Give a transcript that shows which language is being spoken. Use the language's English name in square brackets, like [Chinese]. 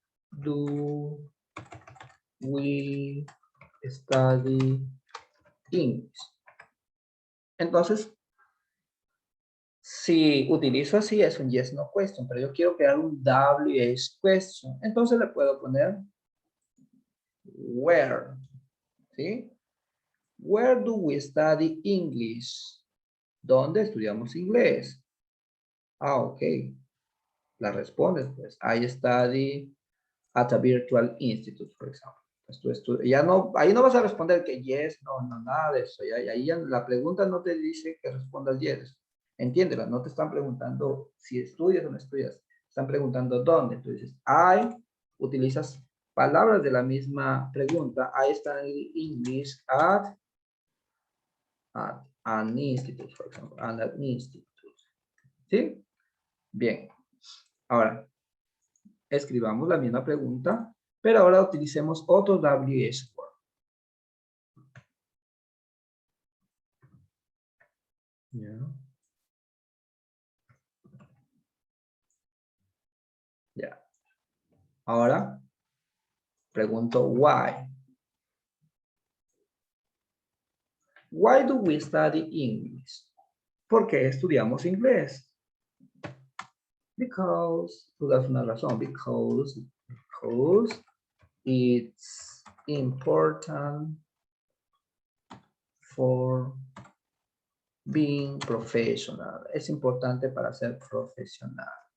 [English] Do we study English? [Spanish] Entonces, si utilizo así, es un [English] yes, no question, [Spanish] pero yo quiero crear un WH question. Entonces le puedo poner where, ¿sí? [English] Where do we study English? [Spanish] ¿Dónde estudiamos inglés? Ah, ok. La respondes, pues. [English] I study at a virtual institute, for example. [Spanish] Pues ya no, ahí no vas a responder que [English] yes, no, [Spanish] nada de eso. Ahí ya la pregunta no te dice que respondas yes. Entiéndela, no te están preguntando si estudias o no estudias. Están preguntando dónde. Tú dices, utilizas palabras de la misma pregunta. [English] I study English at an institute, for example. An institute. [Spanish] ¿Sí? Bien. Ahora, escribamos la misma pregunta, pero ahora utilicemos otro WH word. Ya. Ahora, pregunto why. [English] Why do we study English? [Spanish] ¿Por qué estudiamos inglés? [English] Because, [Spanish] tú das una razón, [English] because it's important for being professional. [Spanish] Es importante para ser profesional.